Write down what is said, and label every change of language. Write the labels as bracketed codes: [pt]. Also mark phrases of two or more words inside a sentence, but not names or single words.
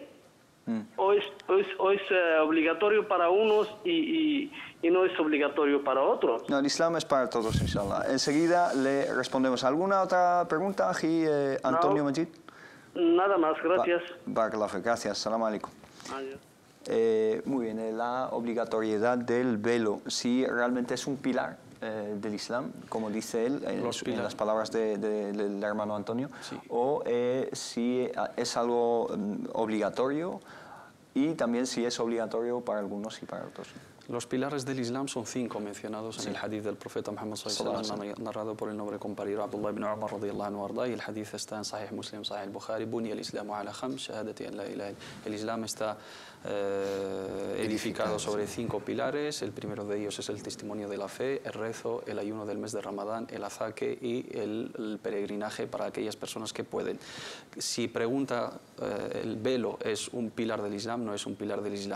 [es] O es obligatorio para unos y no es obligatorio para otros. No, el Islam es para todos, inshallah. Enseguida le respondemos. ¿Alguna otra pregunta, Antonio Majid? Nada más, gracias. Gracias, [ar] سلام عليكم. [es] Adiós. Muy bien, la obligatoriedad del velo, si realmente es un pilar del Islam, como dice él en las palabras del hermano Antonio, o si es algo obligatorio, y también si es obligatorio para algunos y para otros. Los pilares del Islam son 5 mencionados en el hadith del profeta Muhammad [ar] صلى الله عليه وسلم, [es] narrado por el nombre comparado Abdullah ibn Umar [ar] رضي الله عنه [es] arda, y el hadith está en Sahih Muslim, Sahih Bukhari, [ar] بني الإسلام على خمس، شهادة أن لا إله. [es] El Islam está edificado sobre 5 pilares. El primero de ellos es el testimonio de la fe, el rezo, el ayuno del mes de Ramadán, el azaque y el peregrinaje para aquellas personas que pueden. Si pregunta, el velo es un pilar del Islam, no es un pilar del Islam.